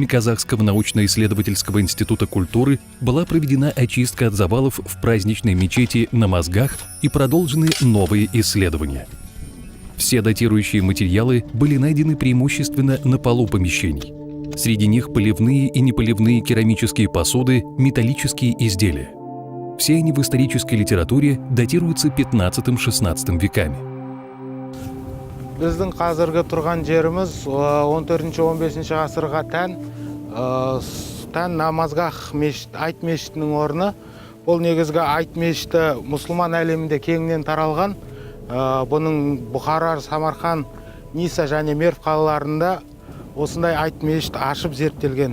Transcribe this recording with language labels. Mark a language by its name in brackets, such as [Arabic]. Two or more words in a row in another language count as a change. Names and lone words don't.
[Russian] Казахского научно-исследовательского института культуры была проведена очистка от завалов в праздничной мечети на Мозгах и продолжены новые исследования. Все датирующие материалы были найдены преимущественно на полу помещений. Среди них поливные и неполивные керамические посуды, металлические изделия. Все они в исторической литературе датируются 15-16 веками. [Kazakh] Біздің қазіргі тұрған жеріміз 14-15 ғасырға тән Намазгах мешіт, Айт мешітінің орны. Бұл негізгі Айт мешіті мұсылман әлемінде кеңінен таралған. Бұның Бұхара, Самарқан, Ниса және Мерв қалаларында осындай Айт мешіт ашып зерттелген.